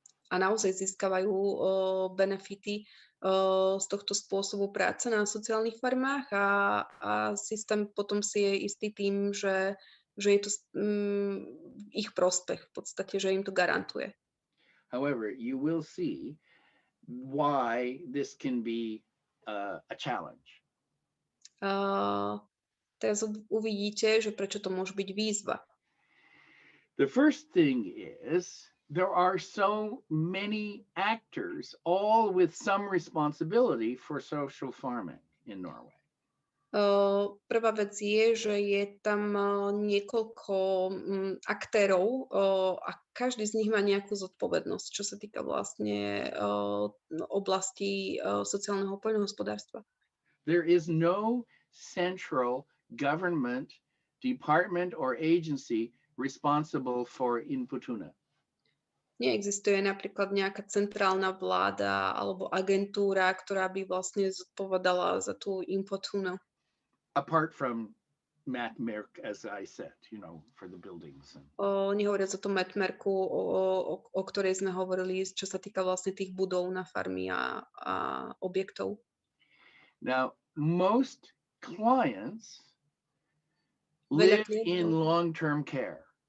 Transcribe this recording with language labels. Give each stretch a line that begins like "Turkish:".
Slovak: A naozaj získavajú benefity z tohto spôsobu práce na sociálnych farmách a systém potom si je istý tým, že je to ich prospech v podstate, že im to garantuje.
English: However, you will see why this can be a challenge.
Slovak: Teraz uvidíte, že prečo to môže byť výzva.
English: The first thing is there are so many actors, all with some responsibility for social farming in Norway.
Slovak: Prvá vec je, že je tam niekoľko aktérov a každý z nich má nejakú zodpovednosť, čo sa týka vlastne oblasti sociálneho poľnohospodárstva.
English: There is no central government department or agency responsible for inputuna.
Slovak: Neexistuje napríklad nejaká centrálna vláda alebo agentúra, ktorá by vlastne zodpovedala za tú inputunu.
English: Apart from Matmerk, as I said, for the buildings.
Slovak: Nehovoriac o tom Matmerku, o ktorej sme hovorili, čo sa týka vlastne tých budov na farmy a objektov.
English: Now, most clients live in long-term care.